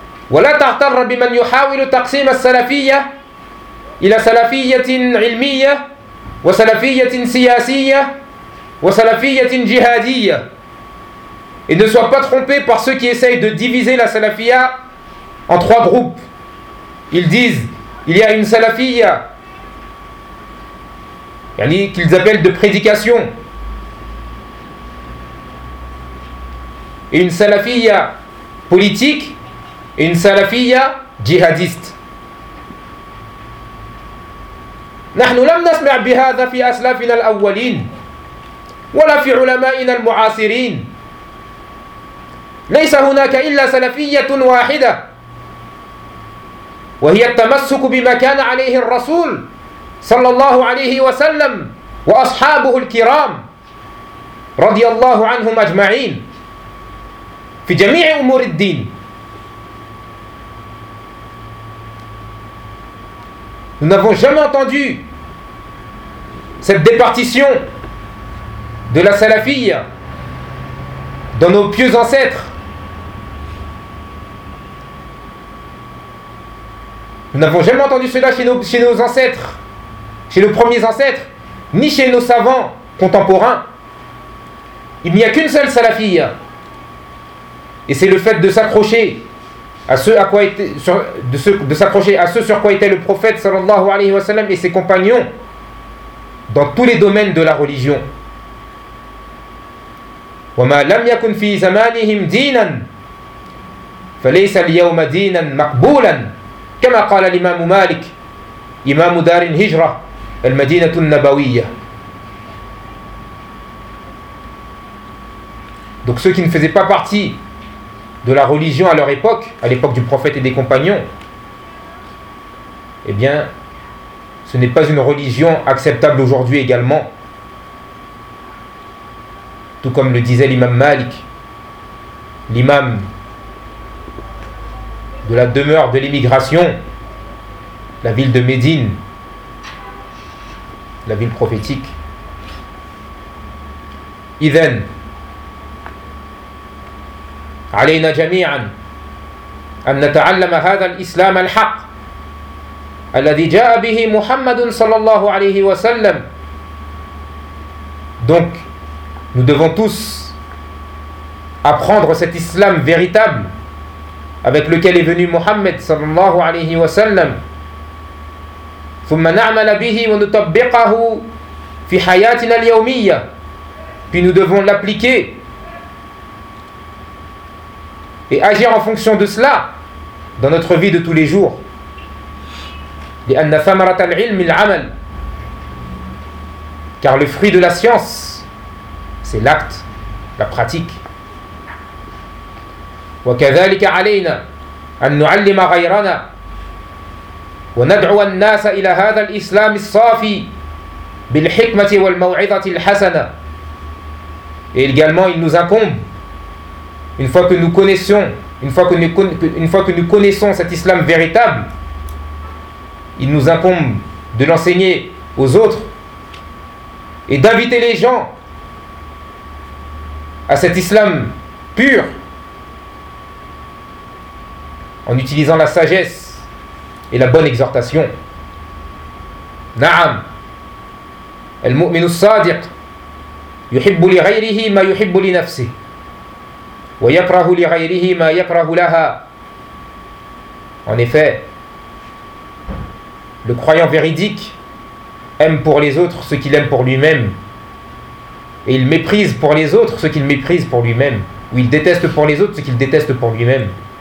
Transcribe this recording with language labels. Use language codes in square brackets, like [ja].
[ar] ولا تغتر بمن يحاول تقسيم السلفية إلى سلفية علمية وسلفية سياسية وسلفية جهادية. [fr] Et ne sois pas trompé par ceux qui essayent de diviser la salafia en trois groupes. Ils disent, il y a une salafia, yani qu'ils appellent de prédication, et une salafia politique, et une salafia djihadiste. [ar] نحن لم نسمع بهذا في أسلافنا الأولين ولا في علمائنا المعاصرين. ليس هناك إلا سلفية واحدة وهي التمسك بما كان عليه الرسول صلى الله عليه وسلم وأصحابه الكرام رضي الله عنهم أجمعين في جميع أمور الدين. [fr] Nous n'avons jamais entendu cette départition de la salafia dans nos pieux ancêtres. Nous n'avons jamais entendu cela chez nos ancêtres, chez nos premiers ancêtres, ni chez nos savants contemporains. Il n'y a qu'une seule salafia, et c'est le fait de s'accrocher à ce à quoi était sur, de ce de s'accrocher à ce sur quoi était le prophète [ar] sallallahu alayhi wa sallam [fr] et ses compagnons dans tous les domaines de la religion. [ar] وَمَا لَمْ يَكُنْ فِي زَمَانِهِمْ دِينًا فَلَيْسَ الْيَوْمَ دِينًا مَقْبُولًا كما قال الإمام مالك إمام دار الهجرة المدينة النبوية. [fr] Donc ceux qui ne faisaient pas partie de la religion à leur époque, à l'époque du prophète et des compagnons, eh bien, ce n'est pas une religion acceptable aujourd'hui également. tout comme le disait l'imam Malik, l'imam de la demeure de l'émigration, la ville de Médine, la ville prophétique. [ar] Iden, علينا جميعا أن نتعلم هذا الإسلام الحق الذي جاء به محمد صلى الله عليه وسلم. [fr] Donc, nous devons tous apprendre cet islam véritable avec lequel est venu Mohammed [ar] sallallahu alayhi wa sallam. ثم نعمل به ونطبقه في حياتنا اليومية. [fr] Puis nous devons l'appliquer et agir en fonction de cela dans notre vie de tous les jours. [ar] لأن ثمرة العلم العمل. [fr] Car le fruit de la science, c'est l'acte, la pratique. [ar] وكذلك علينا أن نعلم غيرنا وندعو الناس إلى هذا الإسلام الصافي بالحكمة والموعظة الحسنة. [fr] Et également, il nous incombe, une fois que nous connaissons cet islam véritable, il nous incombe de l'enseigner aux autres et d'inviter les gens à cet islam pur en utilisant la sagesse et la bonne exhortation. [ar] Na'am, al-mu'minu sadiq يحب لغيره ما يحب لنفسه ويكره لغيره ما يكره لها. [fr] En effet, le croyant véridique aime pour les autres ce qu'il aime pour lui-même, et il méprise pour les autres ce qu'il méprise pour lui-même, ou il déteste pour les autres ce qu'il déteste pour lui-même.